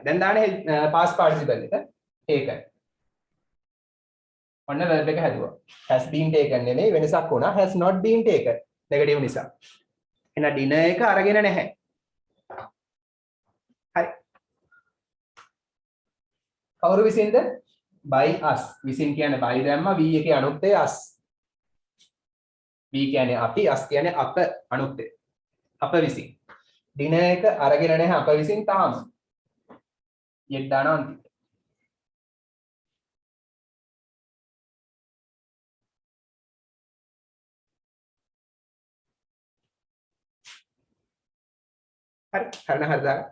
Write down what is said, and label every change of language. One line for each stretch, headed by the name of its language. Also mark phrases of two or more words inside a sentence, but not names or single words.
Sinhala: දැන් දාන්නේ
English: past participle
Sinhala: එක. ඒක. ඔන්න verb එක හැදුවා.
English: has been taken
Sinhala: නෙමෙයි වෙනසක් වුණා.
English: has not been taken. negative නිසා.
Sinhala: එහෙනම් dinner එක අරගෙන නැහැ. හරි. කවුරු විසින්ද?
English: by us.
Sinhala: විසින් කියන්නේ by දැම්මා v එකේ අනුත්තේ us. v කියන්නේ අපි, us කියන්නේ අප අනුත්තේ. අප විසින්. dinner එක අරගෙන නැහැ අප විසින් තාම. යෙත් දානවා අන්තිමට. හරි. හරිද හරිද?